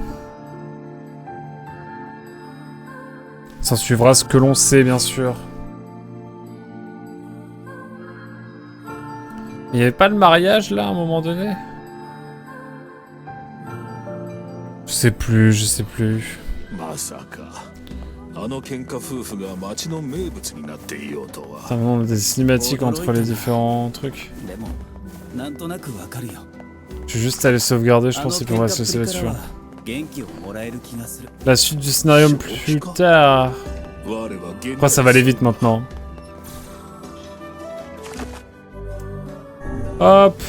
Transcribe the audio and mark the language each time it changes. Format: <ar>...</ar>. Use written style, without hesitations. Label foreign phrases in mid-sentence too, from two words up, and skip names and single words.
<fr>S'en suivra ce que l'on sait, bien sûr. Il n'y avait pas le mariage, là, à un moment donné? Je sais plus, je sais plus.</fr> <ja>あの喧嘩夫婦が町の名物になっていようとは。</ja> <fr>Ça vraiment des cinématiques entre les différents trucs. Je vais juste aller sauvegarder, je pense, et puis on va se laisser là-dessus. La suite du scénario plus tard. Je crois que ça va aller vite maintenant. Hop.</fr>